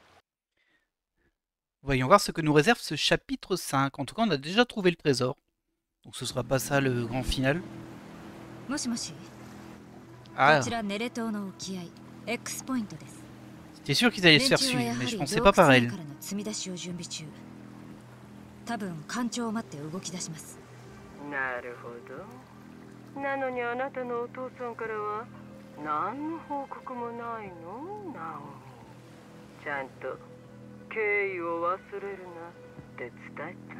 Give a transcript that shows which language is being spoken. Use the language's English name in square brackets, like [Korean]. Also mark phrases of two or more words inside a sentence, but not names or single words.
[French] Voyons voir ce que nous réserve ce chapitre 5. En tout cas, on a déjà trouvé le trésor. Donc ce sera pas ça le grand final. [Japanese] もしもし、 Ah, こちらネレ島の沖合 X ポイントです。 [French] j'étais sûr qu'ils allaient se [Japanese] 連 [French] faire [Japanese] 中は [French] suivre, [Japanese] や [French] mais [Japanese] は [French] je [Japanese] り [French] pensais [Japanese] 洞 [French] pas [Japanese] 窟 [French] pareil. [Japanese] 内からの積み出しを準備中。多分干潮を待って動き出します。なるほど。なのにあなたのお父さんからは何の報告もないの、ナオミ。ちゃんと敬意を忘れるなって伝えた？